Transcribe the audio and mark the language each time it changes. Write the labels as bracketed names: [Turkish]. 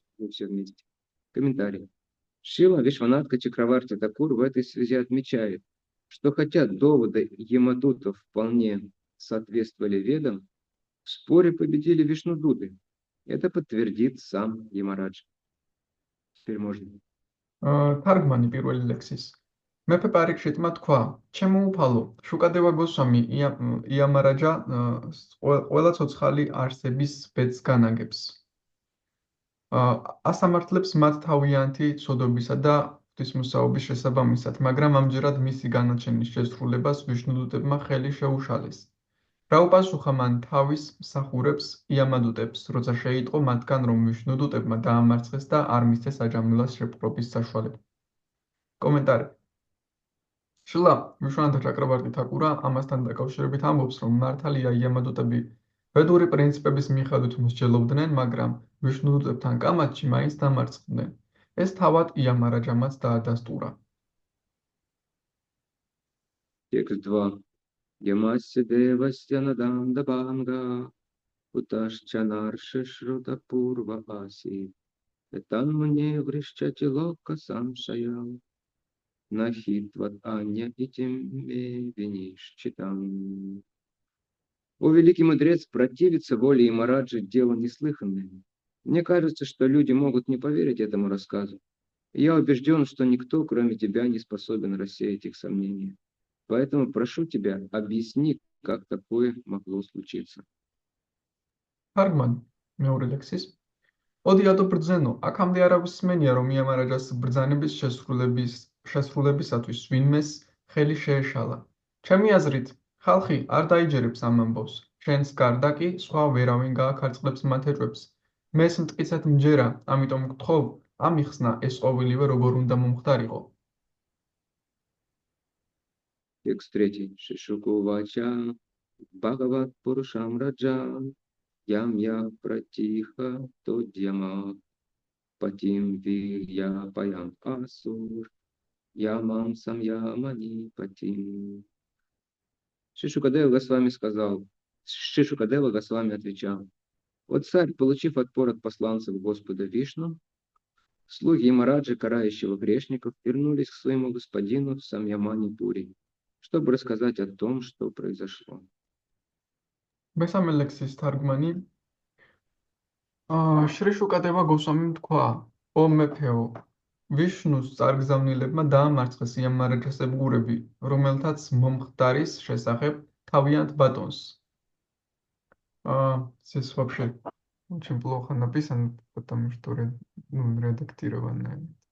[Russian] Все вместе. Комментарий. Шрила Вишванатха Чакраварти Такур в этой связи отмечает, что хотя доводы Ямадутов вполне соответствовали ведам, в споре победили Вишнудуты. Это подтвердит сам Ямарадж. Теперь можно. [Georgian] თარგმანი პირველი ლექსის. მეფე პარიქშიტმა თქვა: ჩემო უფალო, შუკადევა გოსვამი იამარაჯა ყველა ცოცხალი არსების ბედს განაგებს. ასამართლებს მათ თავიანთი ცოდობისა და ღვთისმოსაობის შესაბამისად, მაგრამ ამჯერად მისი განაჩენის შესრულებას ვიშნუდუტებმა ხელი შეუშალეს. რა უპასუხა მან თავის მსახურებს იამადუტებს, როცა შეიტყო მათგან, რომ ვიშნუდუტებმა დაამარცხეს და არ მისცეს აჯამილას შეპყრობის საშუალება. კომენტარი. შრილა ვიშვანათა ჩაკრავარტი თაკურა ამასთან დაკავშირებით ამბობს, რომ მართალია იამადუტები ვედური პრინციპების მიხედვით მსჯელობდნენ, მაგრამ ვიშნუდუტებთან კამათში მაინც დამარცხდნენ. ეს თავად იამარაჯამაც დაადასტურა. [Russian] Текст 2. [Sanskrit] Ямасya девасya наданда банга уташчанарши шрута пурва аси этан мне врищати лока самшая нахитват аня итим виниш читам. [Russian] О, великий мудрец, противиться воле Ямараджи — дело неслыханное. Мне кажется, что люди могут не поверить этому рассказу. Я убежден, что никто, кроме тебя, не способен рассеять их сомнения. Поэтому прошу тебя, объясни, как такое могло случиться. [Georgian] თარგმანი მეორე ლექსის. ოდი ატო ბრძენო, აქამდე არავის სმენია, რომ იამარაჯას ბრძანების შესრულებისათვის ვინმეს ხელი შეეშალა. ჩემი აზრით, ხალხი არ დაიჯერებს ამ ამბავს. შენს გარდა კი სხვა ვერავინ გააქარწყლებს მათ ეჭვებს. მე ეს მტკიცედ მჯერა, ამიტომ გთხოვ, ამიხსნა ეს ყოველივე როგორ უნდა მომხდარიყო. [Russian] Текст 3. [Sanskrit] Шишуку вача Бхагават Пурушам Раджа Ям я пратиха тодьяма Патим вирья паям асур Ямам самьямани патим. [Russian] Шишукадева Госвами сказал, Шишукадева Госвами отвечал: вот царь, получив отпор от посланцев Господа Вишну, слуги Ямараджи, карающего грешников, вернулись к своему господину в Самьямани-пури, чтобы рассказать о том, что произошло. [Georgian] მესამე ლექსის თარგმანი. შრი შუკადევა გოსვამიმ თქვა: ო მეფეო, ვიშნუს წარგზავნილებმა დაამარცხეს იამარაჯას ებგურები, რომელთაც მომხდარის შესახებ თავიანთ ბატონს. [Russian] Здесь вообще очень плохо написано, потому что редактировано.